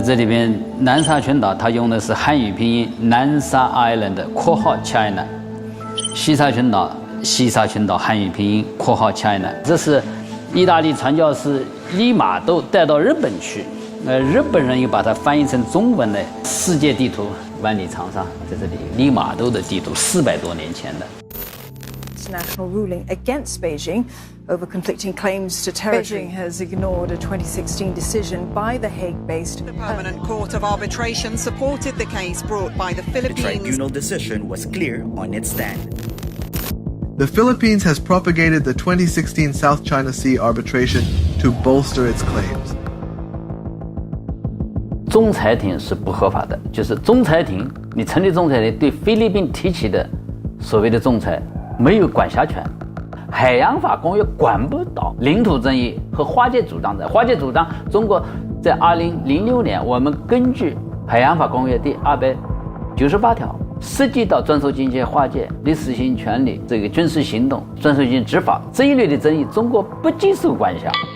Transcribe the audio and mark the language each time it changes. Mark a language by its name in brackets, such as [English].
[Chinese] 这里边南沙群岛它用的是汉语拼音南沙 Island (China)， 西沙群岛汉语拼音(China)。这是意大利传教士利玛窦带到日本去，日本人又把它翻译成中文的世界地图万里长沙，在这里利玛窦的地图400多年前的。 [English] International ruling against Beijing over conflicting claims to territory. Beijing has ignored a 2016 decision by the Hague-based The Permanent Court of Arbitration supported the case brought by the Philippines. The tribunal decision was clear on its stand. The Philippines has propagated the 2016 South China Sea arbitration to bolster its claims. [Chinese] 仲裁庭是不合法的，就是仲裁庭，你成立仲裁庭对菲律宾提起的所谓的仲裁没有管辖权，海洋法公约管不到领土争议和划界主张的。划界主张，中国在2006年，我们根据海洋法公约第298条，涉及到专属经济划界、历史性权利、这个军事行动、专属性执法这一类的争议，中国不接受管辖。